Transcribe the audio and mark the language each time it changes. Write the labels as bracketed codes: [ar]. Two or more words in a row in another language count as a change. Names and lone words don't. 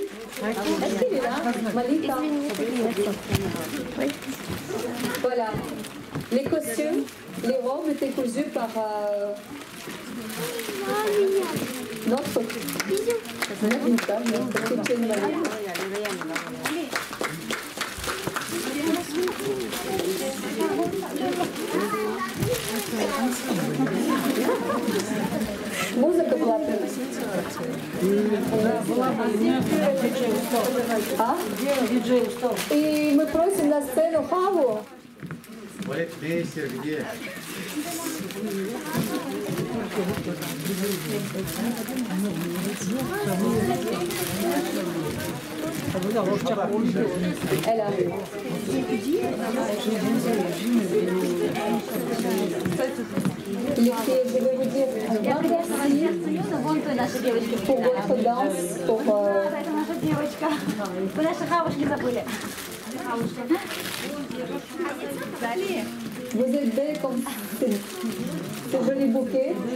[fr] Est-ce qu'elle est là, Malika? Voilà. Les costumes, les robes étaient cousues par notre Malika, notre Tchétchène Malika. [ru] Музыка была И мы просим на сцену Хаву. Вейсер, где? [fr] Elle arrive. Les filles, je vais vous dire un grand merci pour votre danse, pour vous êtes belles comme ces jolis bouquets.